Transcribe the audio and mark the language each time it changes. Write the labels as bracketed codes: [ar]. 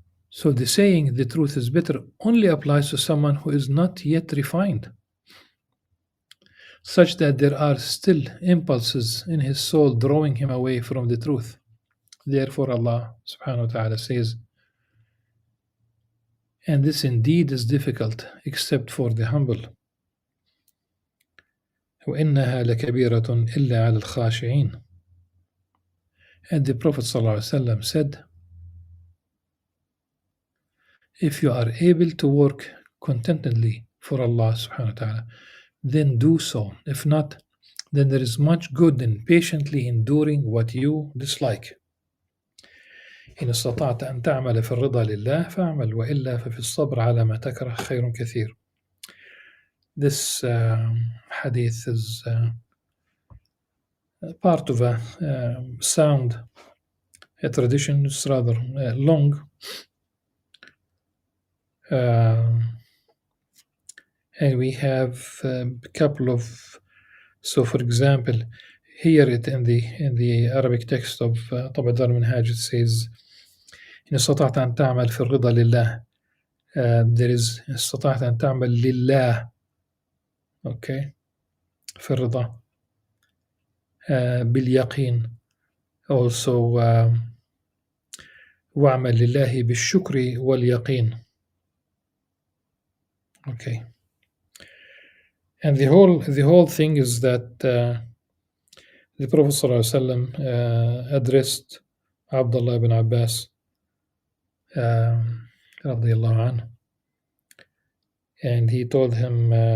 [en] So the saying the truth is bitter only applies to someone who is not yet refined, such that there are still impulses in his soul drawing him away from the truth. Therefore, Allah subhanahu wa ta'ala says, and this indeed is difficult except for the humble. [ar] وإنها لكبيرة إلا على الخاشعين. [en] And the Prophet ﷺ said, if you are able to work contentedly for Allah subhanahu wa ta'ala, then do so. If not, then there is much good in patiently enduring what you dislike. [ar] إن استطعت أن تعمل في الرضا لله فاعمل وإلا ففي الصبر على ما تكره خير كثير. [en] This hadith is part of a sound, a tradition. It's rather long. And we have a couple of, so for example, here it in the Arabic text of [ar] طبع دار المنهاج, [en] it says [ar] إن استطعت أن تعمل في الرضا لله. [en] There is [ar] استطعت أن تعمل لله, [en] okay, [ar] في الرضا. باليقين [en] also [ar] واعمل لله بالشكر واليقين. [en] Okay. And the whole thing is that the Prophet ﷺ addressed Abdullah ibn Abbas radiallahu anhu, and he told him,